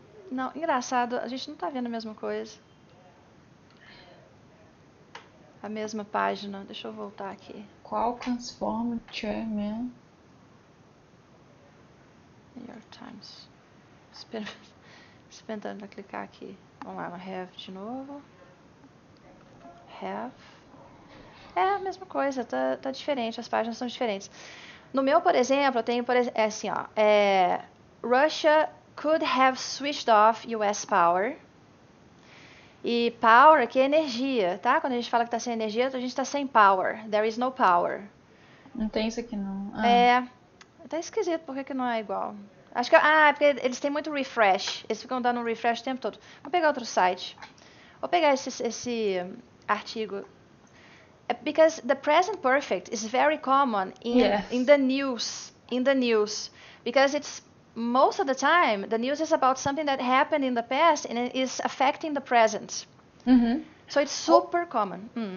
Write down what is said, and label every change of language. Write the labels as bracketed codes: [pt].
[pt] Não, engraçado, a gente não tá vendo a mesma coisa. A mesma página. Deixa eu voltar aqui. Qual comes from chairman? [en] New York Times. [pt] Esperando pra clicar aqui. Vamos lá no have de novo. Have. É a mesma coisa, tá diferente, as páginas são diferentes. No meu, por exemplo, eu tenho assim, ó. [en] Russia could have switched off US power. [pt] E power aqui é energia, tá? Quando a gente fala que tá sem energia, a gente tá sem power. [en] There is no power. [pt] Não tem isso aqui não. Tá esquisito, por que não é igual? Acho que é porque eles têm muito refresh. Eles ficam dando um refresh o tempo todo. Vou pegar outro site. Vou pegar esse artigo. [en] Because the present perfect is very common in the news. Because it's most of the time the news is about something that happened in the past and it is affecting the present. So it's super common.